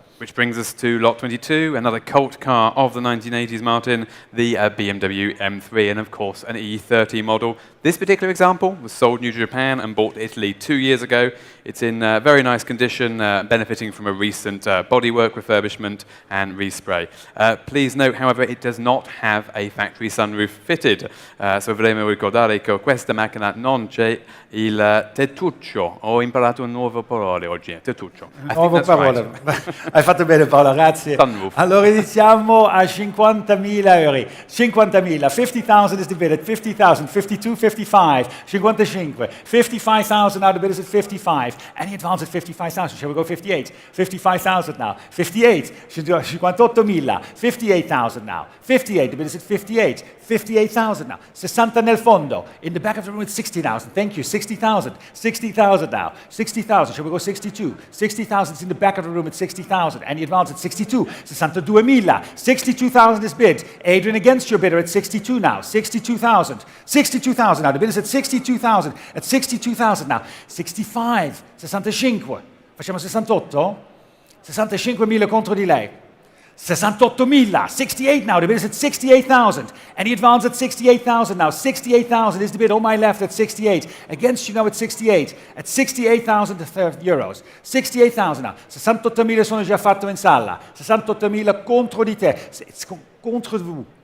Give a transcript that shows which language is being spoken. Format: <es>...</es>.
<en>Which brings us to lot 22, another cult car of the 1980s, Martin, the BMW M3, and of course an E30 model. This particular example was sold new to Japan and bought to Italy 2 years ago. It's in very nice condition, benefiting from a recent bodywork refurbishment and respray. Please note, however, it does not have a factory sunroof fitted.</en> <it>So volevo ricordare che questa macchina non c'è il tettuccio. Ho imparato un nuovo parole oggi, tettuccio. Nuovo parole.</it> <en>Right.</en> <it>Hai fatto bene Paolo, grazie.</it> <en>Sunroof.</en> <it>Allora iniziamo a 50,000 euro.</it> <en>50,000, 50,000 is the bid at 50,000, 52, 55, 55, 55,000 now, the bid is at 55. Any advance at 55,000, shall we go 58? 55,000 now, 58, 58,000, 58,000 now, 58, the bid is at 58, 58,000 now, 60</en> <it>nel fondo,</it> <en>in the back of the room at 60,000, thank you, 60,000, 60,000 now, 60,000, shall we go 62? 60,000 is in the back of the room at 60,000, any advance at 62, 62,000, 62,000 is bid, Adrian against your bidder at 62 now, 62,000, 62,000 now, the bid is at 62,000 now, 65, 65,</en> <it>facciamo 68?</it> <en>65,000</en> <it>contro di lei.</it> <en>68,000, 68 now, the bid is at 68,000. Any advance at 68,000 now, 68,000 is the bid on my left at 68. Against you now at 68, at 68,000 euros. 68,000 now,</en> <it>68,000 sono già fatto in sala, 68,000 contro di te, it's contro vous.</it>